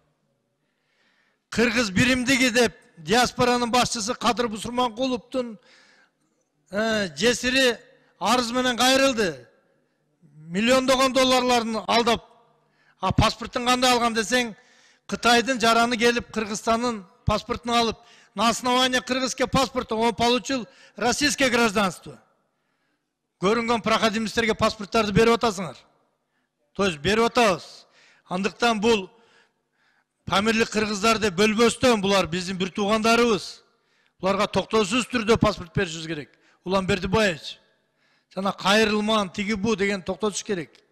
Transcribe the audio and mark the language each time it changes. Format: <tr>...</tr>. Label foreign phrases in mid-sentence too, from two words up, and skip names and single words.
<ky>Кыргыз биримдиги деп диаспоранын башчысы Кадыр Бусурманкуловдун жесири арыз менен кайрылды. Миллиондогон долларларын алдап, паспорттун кандай алган десең, Кытайдын жараны келип Кыргызстандын паспортун алып,</ky> <ru>на основании кыргызский паспорта он получил российское гражданство.</ru> <ky>Көрүнгөн проходимцтерге паспорттарды берип атасыңар.</ky> <ru>То есть</ru> <ky>берип атабыз. Андыктан бул памирлик кыргыздар деп бөлбөстөн, булар биздин бир туугандарыбыз. Буларга токтоосуз түрдө паспорт беришибиз керек. Уланбердибаевич жана кайрылман тиги бу деген токтотуш керек.</ky>